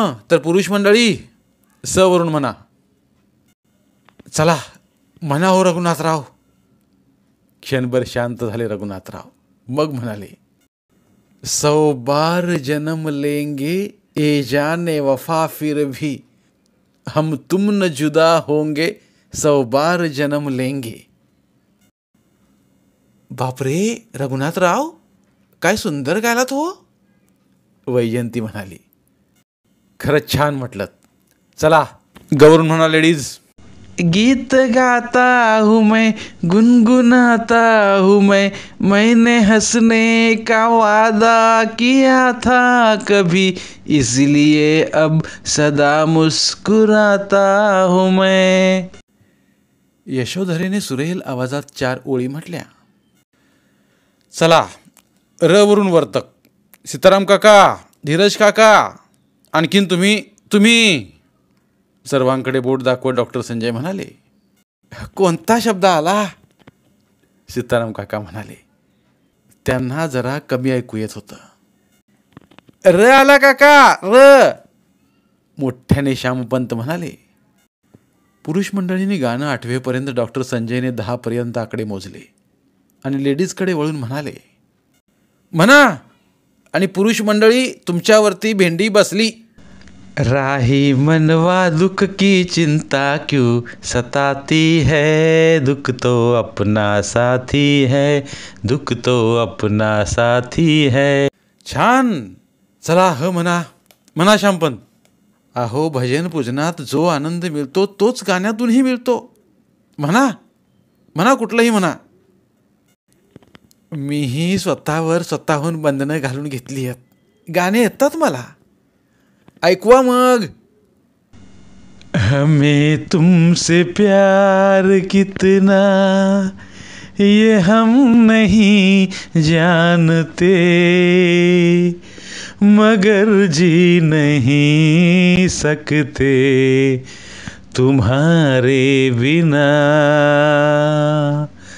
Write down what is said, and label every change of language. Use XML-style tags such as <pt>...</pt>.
<mr>तर पुरुष मंडळी, स वरून म्हणा. चला म्हणा हो रघुनाथराव. क्षणभर शांत झाले रघुनाथराव. मग म्हणाले,</mr> <hi>100 बार जन्म लेंगे, ए जाने वफा फिर भी. हम तुम न जुदा होंगे 100 बार जन्म लेंगे.</hi> <mr>बापरे रघुनाथराव, काय सुंदर गायलात हो. वैजयंती म्हणाली. खरंच छान म्हटलं. चला गौरून म्हणा लेडीज.</mr> <hi>गीत गाता हूँ मैं, गुनगुनाता हूँ मैंने हंसने का वादा किया था कभी, इसलिए अब सदा मुस्कुराता हूँ मैं.</hi> <mr>यशोधरेने सुरेल आवाजात 4 ओळी म्हटल्या. चला र वरून वर्तक. सीताराम काका, धीरज काका, आणखीन तुम्ही. सर्वांकडे बोट दाखवत डॉक्टर संजय म्हणाले. कोणता शब्द आला. सीताराम काका म्हणाले. त्यांना जरा कमी ऐकू येत होतं. र आला काका, र. मोठ्याने श्यामपंत म्हणाले. पुरुष मंडळीने गाणं 8वे पर्यंत डॉक्टर संजयने 10 पर्यंत आकडे मोजले आणि लेडीजकडे वळून म्हणाले. म्हणा. आणि पुरुष मंडळी तुमच्यावरती भेंडी बसली.</mr> <hi>राही मनवा दुख की चिंता क्यों सताती है, दुख तो अपना साथी है, दुख तो अपना साथी है.</hi> <mr>छान. चला ह म्हणा श्यामपंत. अहो भजन पूजनात जो आनंद मिळतो तोच गाण्यातूनही मिळतो. म्हणा कुठलंही म्हणा. मीही स्वतःहून बंधनं घालून घेतली आहेत. गाणे येतात मला. ऐकवा मग.</mr> <hi>हमें तुमसे प्यार कितना ये हम नहीं जानते, मगर जी नहीं सकते तुम्हारे बिना.</hi>